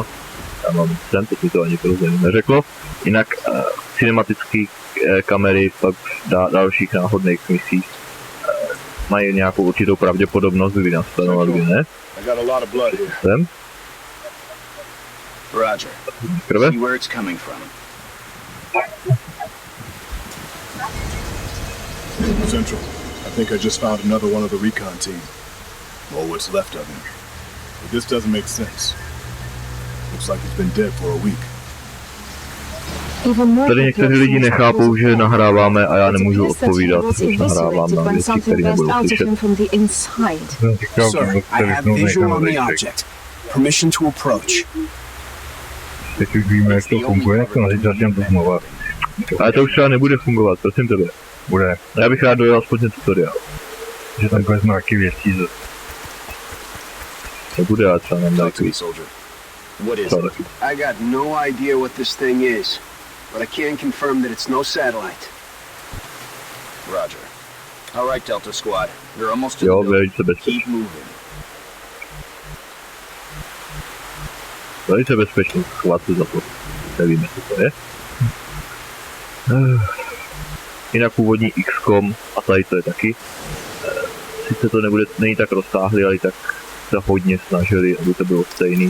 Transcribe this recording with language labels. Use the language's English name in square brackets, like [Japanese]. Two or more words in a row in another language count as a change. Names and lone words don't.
[Czech] Já mám sem, to mi to ani prostě neřeklo. Jinak cinematické kamery pak dalších náhodných misí mají nějakou určitou pravděpodobnost, kdy nastanou a kdy ne. Sem. [English] Roger. [Czech] Krve. [English] See where it's coming from. Central, I think I just found another one of the recon team. Or what's left of him. But this doesn't make sense. Looks like he's been dead for a week. [Czech] Tady někteří lidi nechápou, že nahráváme a já nemůžu odpovídat, protože nahrávám na věci, které nebudou slyšet. [English] Sir, I have visual on the object. Permission to approach. [Czech] Teď už víme, jak to funguje, jak to na začátkem to zmluvat. Ale to už třeba nebude fungovat, prosím tebe. Bude. Já bych rád dojel aspoň ten tutoriál. Že tam vezme taky věcí. Nebude, ale třeba nám dá takový. [English] What is it? I got no idea what this thing is, but I can confirm that it's no satellite. Roger. All right, Delta Squad. You're almost to the building. Keep moving. [Czech] Velice bezpečný, schovat se za to. Nevíme, co to je. Jinak původní XCOM a tady to je taky. Sice to není tak rozsáhlý, ale tak se hodně snažili, aby to bylo stejný.